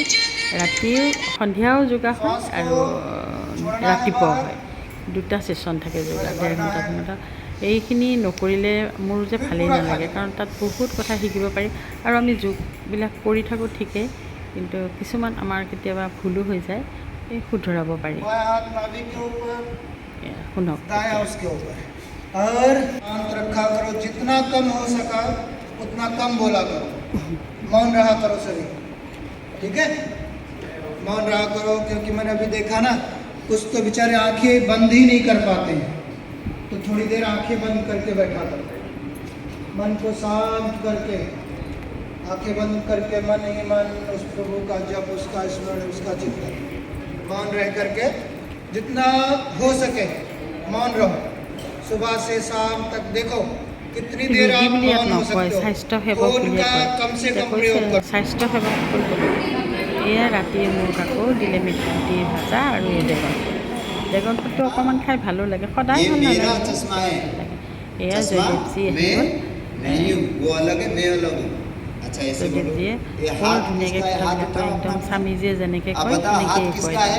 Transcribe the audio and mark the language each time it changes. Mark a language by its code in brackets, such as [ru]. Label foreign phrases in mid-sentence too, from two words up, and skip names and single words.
[as] ৰাতিও সন্ধিয়াও যোগাৰ হয় আৰু ৰাতিপুৱাও হয়, দুটা ছেশ্যন থাকে যোগাৰ, 1.5 ঘণ্টা 2 ঘণ্টা। এইখিনি নকৰিলে মোৰ যে ভালেই নালাগে, কাৰণ তাত বহুত কথা শিকিব পাৰি। আৰু আমি যোগবিলাক কৰি থাকোঁ ঠিকেই, কিন্তু কিছুমান আমাৰ কেতিয়াবা ভুলো হৈ যায়, এই শুধৰাব পাৰি। শুনক, [hi] और शांत रखा करो, जितना कम हो सका उतना कम बोला करो, मौन रहा करो सभी, ठीक है? मौन रहा करो, क्योंकि मैंने अभी देखा ना, कुछ तो बेचारे आंखें बंद ही नहीं कर पाते हैं, तो थोड़ी देर आंखें बंद करके बैठा करो, मन को शांत करके, आंखें बंद करके मन ही मन उस प्रभु का जप, उसका स्मरण, उसका चिंतन, मौन रह करके जितना हो सके मौन रहो। सुबह से शाम तक देखो कितनी देर आप मौन हो सकते हो। फोन का कम से कम प्रयोग करो। [as] স্বাস্থ্য সেৱক এয়া ৰাতি মোক আকৌ দিলে মেথি ভাজা আৰু এই ড্ৰেগন ফ্ৰুটটো অকণমান খাই ভালো লাগে, সদায় ভাল নালাগে। এয়া জয়দেৱজী আহি গ'ল। জয়দেৱজীয়ে বৰ ধুনীয়াকৈ কথা একদম স্বামীজীয়ে যেনেকৈ কয় তেনেকৈয়ে কয়।